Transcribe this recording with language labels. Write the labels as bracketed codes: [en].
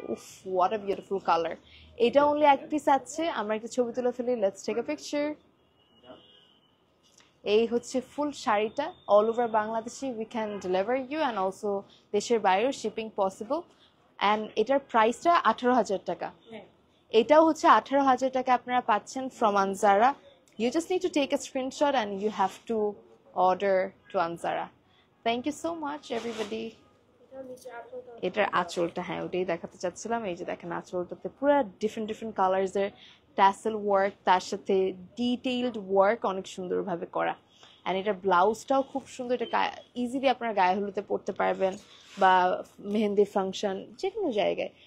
[bn] উফ, [en] What a beautiful colour. [bn] এটা only এক পিস আছে, আমরা একটা ছবি তুলে ফেলি, [en] Let's take a picture. [bn] এই হচ্ছে ফুল শাড়িটা, অল ওভার বাংলাদেশে [en] we can deliver you, [bn] and also দেশের বাইরেও শিপিং পসিবল। অ্যান্ড এটার প্রাইসটা 18,000 টাকা। এটাও হচ্ছে 18,000 টাকা আপনারা পাচ্ছেন from Anjara. [en] You just need to take a screenshot and you have to order to Anzara. Thank you so much everybody. [bn] এটার আঁচলটা, হ্যাঁ ওটাই দেখাতে চাচ্ছিলাম। এই যে দেখেন আঁচলটাতে পুরো ডিফারেন্ট কালার্স এর ট্যাসেল ওয়ার্ক, তার সাথে ডিটেইলড ওয়ার্ক অনেক সুন্দরভাবে করা। অ্যান্ড এটার ব্লাউজটাও খুব সুন্দর, এটা ইজিলি আপনারা গায়ে হলুদে পরতে পারবেন বা মেহেন্দি ফাংশন যে কোনো জায়গায়।